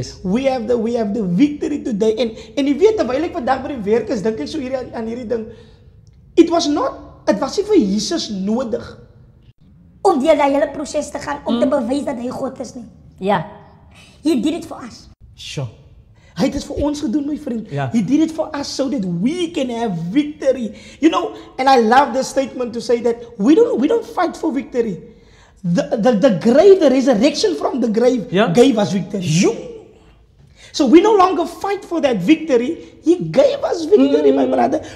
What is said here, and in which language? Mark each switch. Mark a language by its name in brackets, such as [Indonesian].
[English] We have the victory today. [Afrikaans] En jy weet, terwyl ek vandag by die werk is, dink ek so aan hierdie ding. [English] It was [Afrikaans] nie vir Jesus nodig om deur daai hele proses te gaan, om te bewys dat hy God is nie. [English] Ja. He did it for us. Sure. [Afrikaans] Hy het dit vir ons gedoen, my vriend. Ja. [English] He did it for us so that we can have victory. You know, and I love this statement to say that we don't fight for victory. The grave, the resurrection from the grave gave us victory. So we no longer fight for that victory. He gave us victory, my brother.